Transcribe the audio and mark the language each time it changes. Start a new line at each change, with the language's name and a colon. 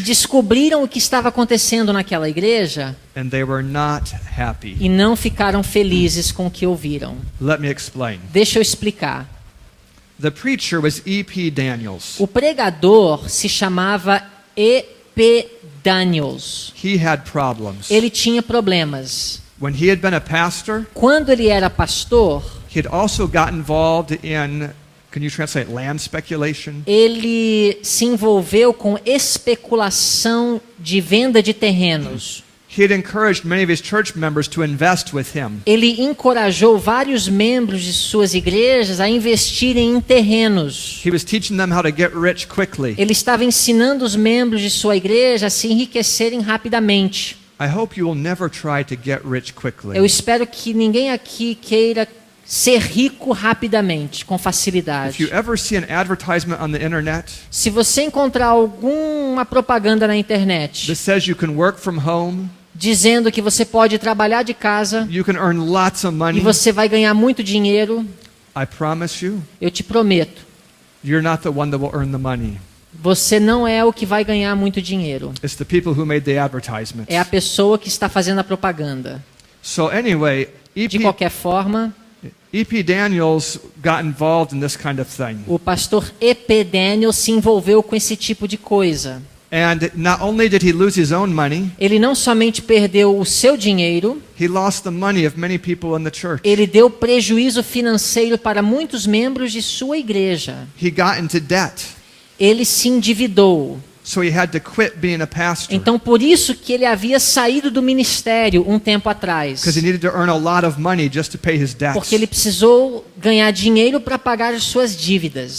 Portuguese: descobriram o que estava acontecendo naquela igreja
English: and they were not happy.
Portuguese: e não ficaram felizes com o que ouviram.
English: Let me explain.
Portuguese: Deixa eu explicar.
English: The preacher was E.P. Daniels.
Portuguese: O pregador se chamava E.P. Daniels.
English: He had problems.
Portuguese: Ele tinha problemas.
English: When he had been a pastor,
Portuguese: Quando ele era pastor,
English: he had also got involved in, can you translate, land speculation?
Portuguese: ele se envolveu com especulação de venda de terrenos.
English: He had encouraged many of his church members to invest with him.
Portuguese: Ele encorajou vários membros de suas igrejas a investirem em terrenos.
English: He was teaching them how to get rich quickly.
Portuguese: Ele estava ensinando os membros de sua igreja a se enriquecerem rapidamente.
English: I hope you will never try to get rich quickly.
Portuguese: Eu espero que ninguém aqui queira ser rico rapidamente, com
English: If
Portuguese: facilidade.
English: you ever see an advertisement on the internet
Portuguese: Se você encontrar alguma propaganda na internet
English: that says you can work from home,
Portuguese: dizendo que você pode trabalhar de casa
English: you can earn lots of
Portuguese: e
English: money,
Portuguese: você vai ganhar muito dinheiro,
English: I promise you,
Portuguese: eu te prometo,
English: you're not the one that will earn the money.
Portuguese: você não é o que vai ganhar muito dinheiro.
English: It's the people who made the advertisements.
Portuguese: É a pessoa que está fazendo a propaganda.
English: So anyway,
Portuguese: De qualquer forma,
English: E.P. Daniels got involved in this kind of thing.
Portuguese: o pastor E.P. Daniels se envolveu com esse tipo de coisa.
English: And not only did he lose his own money,
Portuguese: Ele não somente perdeu o seu dinheiro,
English: he lost the money of many people in the church.
Portuguese: ele deu prejuízo financeiro para muitos membros de sua igreja.
English: He got into debt,
Portuguese: Ele se endividou.
English: so he had to quit being a pastor
Portuguese: Então, por isso que ele havia saído do ministério um tempo atrás.
English: because he needed to earn a lot of money just to pay his debts.
Portuguese: Porque ele precisou ganhar dinheiro para pagar as suas dívidas.